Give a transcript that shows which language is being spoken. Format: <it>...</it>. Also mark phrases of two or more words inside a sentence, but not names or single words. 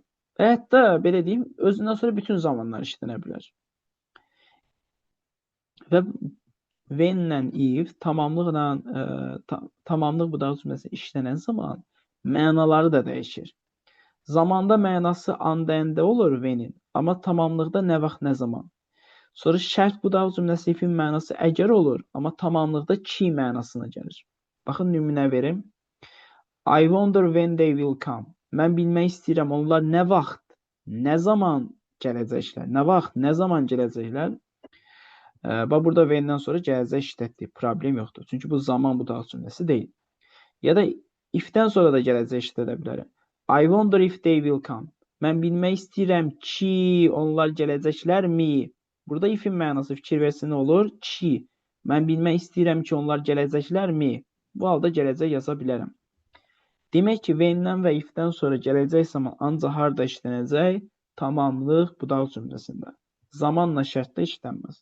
<az>Və hətta, belə deyim, özündən sonra bütün zamanlar işlənə bilər. Və when-lə if tamamlıq budağı cümləsi işlənən zaman mənaları da dəyişir. Zamanda mənası and and olur when-in, amma tamamlıqda nə vaxt, nə zaman. Sonra şərt budağı cümləsi if-in mənası əgər olur, amma tamamlıqda ki mənasına gəlir. Baxın, nümunə verim.</az> <en>I wonder when they will come.</en> <az>Mən bilmək istəyirəm, onlar nə vaxt, nə zaman gələcəklər. Nə vaxt, nə zaman gələcəklər. Bax, burada when-dən sonra gələcək işlətdik. Problem yoxdur. Çünki bu zaman budağı cümləsi deyil. Ya da if-dən sonra da gələcək işlədə bilərəm.</az> <en>I wonder if they will come.</en> <az>Mən bilmək istəyirəm ki, onlar gələcəklərmi? Burada if-in mənası fikir versə nə olur? Ki. Mən bilmək istəyirəm ki, onlar gələcəklərmi? Bu halda gələcək yaza bilərəm. Demək ki, when-dən və if-dən sonra gələcək zaman ancaq harda işlənəcək? Tamamlıq budağı cümləsində. Zamanla şərtdə işlənməz.</az>